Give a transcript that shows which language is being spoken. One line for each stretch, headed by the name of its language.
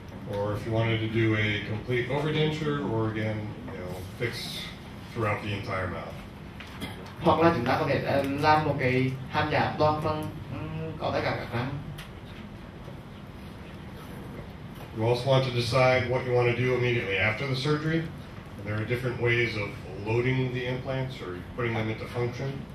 English: Or if you wanted to do a complete overdenture or again, fix throughout the entire mouth.
Vietnamese: Hoặc là chúng ta có thể làm một cái hàm giả toàn phần có tất cả các răng.
English: You also want to decide what you want to do immediately after the surgery. There are different ways of loading the implants or putting them into function.